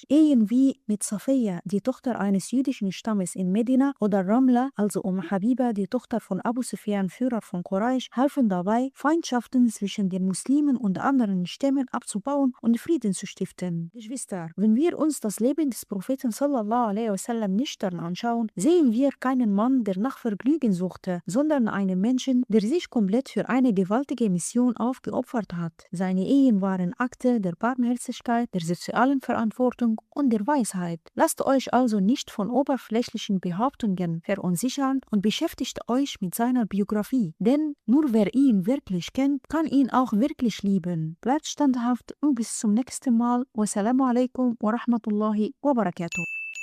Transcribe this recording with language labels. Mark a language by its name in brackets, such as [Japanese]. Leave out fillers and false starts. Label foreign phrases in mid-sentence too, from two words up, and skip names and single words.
[German] Ehen wie mit Safiya, die Tochter eines jüdischen Stammes in Medina, oder Ramla, also Habiba, die Tochter von Abu Sufyan, Führer von Quraysh, halfen dabei, Feindschaften zwischen den Muslimen und anderen Stämmen abzubauen und Frieden zu stiften. Geschwister, wenn wir uns das Leben des Propheten [Arabic] صلى الله عليه وسلم [German] nüchtern anschauen, sehen wir keinen Mann, der nach Vergnügen suchte, sondern einen Menschen, der sich komplett für eine gewaltige Mission aufgeopfert hat. Seine Ehen waren Akte der Barmherzigkeit, der sozialen Verantwortung und der Weisheit. Lasst euch also nicht von oberflächlichen Behauptungen verunsichern und beschäftigt euch mit seiner Biografie, denn nur wer ihn wirklich kennt, kann ihn auch wirklich lieben. Bleibt standhaft und bis zum nächsten Mal. [Arabic] والسلام عليكم ورحمة الله وبركاته.